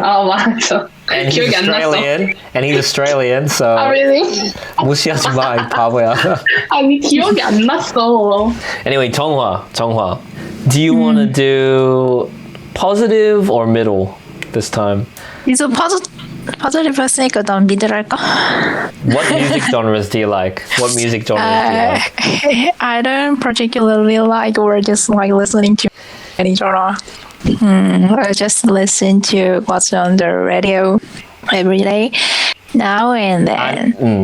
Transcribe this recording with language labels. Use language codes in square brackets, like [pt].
[ko] 맞아. [en] And he's Australian. So. really? [ko] 무시하지 마, 이 바보야. 아니, 기억이 안 났어. [en] Anyway, 정화. Do you want to do positive or middle this time? [ko] 이제 positive 했으니까 난 미들 할까? [en] What music genres do you like? What music genres do you like? I don't particularly like or just like listening to any genre. I just listen to what's on the radio every day, now and then.